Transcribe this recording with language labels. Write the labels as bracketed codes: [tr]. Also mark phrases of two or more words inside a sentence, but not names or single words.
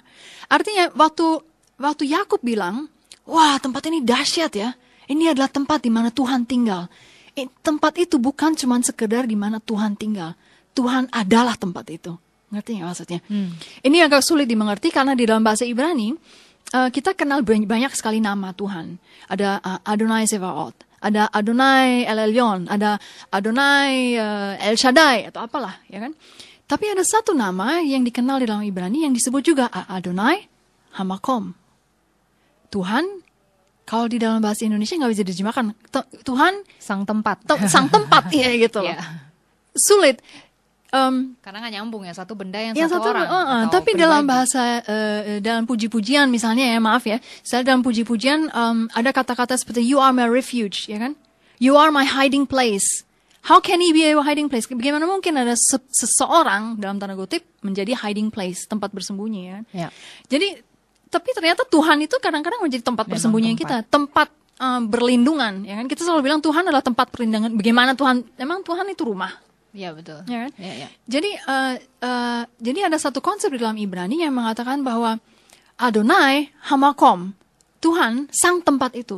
[id] Artinya waktu Yakub bilang, wah tempat ini dahsyat ya. Ini adalah tempat di mana Tuhan tinggal. Tempat itu bukan cuma sekedar di mana Tuhan tinggal. Tuhan adalah tempat itu. Ngerti nggak maksudnya? Ini agak sulit dimengerti karena di dalam bahasa Ibrani, kita kenal banyak sekali nama Tuhan. Ada Adonai Sevaot, ada Adonai El Elyon, ada Adonai El Shaddai, atau apalah, ya kan? Tapi ada satu nama yang dikenal di dalam Ibrani yang disebut juga Adonai Hamakom. Tuhan, kalau di dalam bahasa Indonesia nggak bisa diterjemahkan. Tuhan Sang tempat. sang tempat, ya gitu loh. Iya. Sulit. Karena nggak nyambung ya, satu benda yang Yang satu satu, orang. tapi dalam bahasa, dalam puji-pujian misalnya ya, maaf ya, saya dalam puji-pujian ada kata-kata seperti [en] you are my refuge, [id] ya kan? [en] You are my hiding place. How can he be a hiding place? [id] Bagaimana mungkin ada seseorang dalam tanda kutip menjadi [en] hiding place, [id] tempat bersembunyi ya? Ya. Jadi, tapi ternyata Tuhan itu kadang-kadang menjadi tempat bersembunyi kita, tempat berlindungan, ya kan? Kita selalu bilang Tuhan adalah tempat perlindungan. Bagaimana Tuhan? Memang Tuhan itu rumah. Iya betul. Ya kan? Ya. Jadi ada satu konsep di dalam Ibrani yang mengatakan bahwa Adonai Hamakom, Tuhan sang tempat itu.